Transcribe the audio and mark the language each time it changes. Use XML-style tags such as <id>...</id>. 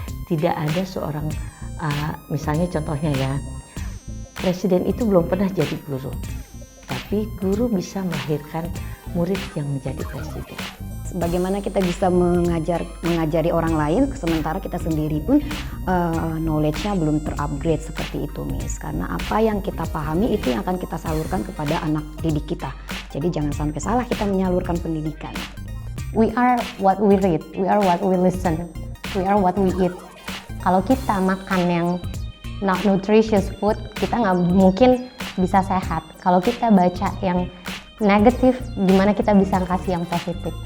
<id>Tidak ada seorang, misalnya contohnya ya, presiden itu belum pernah jadi guru, tapi guru bisa melahirkan murid yang menjadi presiden. Bagaimana kita bisa mengajari orang lain, sementara kita sendiri pun knowledge-nya belum terupgrade seperti itu, Miss. Karena apa yang kita pahami itu yang akan kita salurkan kepada anak didik kita. Jadi jangan sampai salah kita menyalurkan pendidikan.</id> <en>We are what we read, we are what we listen, we are what we eat.</en> <id>Kalau kita makan yang</id> <en>not nutritious food,</en> <id>kita nggak mungkin bisa sehat. Kalau kita baca yang negatif, gimana kita bisa kasih yang positif?</id>